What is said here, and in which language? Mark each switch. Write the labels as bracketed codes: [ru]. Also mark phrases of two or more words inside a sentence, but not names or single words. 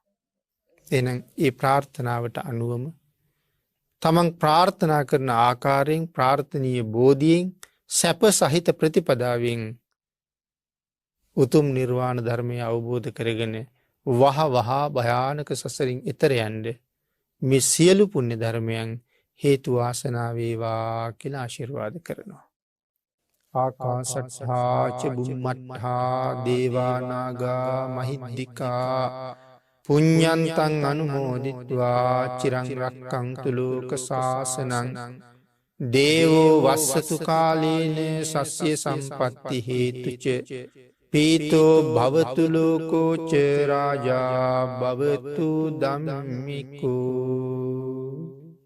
[si] එහෙනම් ඒ ප්‍රාර්ථනාවට අනුවම තමන් ප්‍රාර්ථනා කරන ආකාරයෙන් ප්‍රාර්ථනීය බෝධියෙන් සැප සහිත ප්‍රතිපදාවෙන් උතුම් නිර්වාණ ධර්මය අවබෝධ කරගෙන වහා භයානක සසරින් එතර යන්න මේ සියලු පුණ්‍ය ධර්මයන් හේතු වාසනා වේවා කියලා ආශිර්වාද කරනවා. [pi] ආකාශට්ඨා ච බුම්මට්ඨා දේවා නාග මහිද්దికා පුඤ්ඤන්තං අනුමෝදිත්වා චිරං රක්ඛන්තු ලෝක සාසනං දේවෝ වස්සතු කාලේන සස්්‍ය සම්පත්ති හේතුච පීතෝ භවතු ලෝකෝ ච රාජා භවතු ධම්මිකෝ.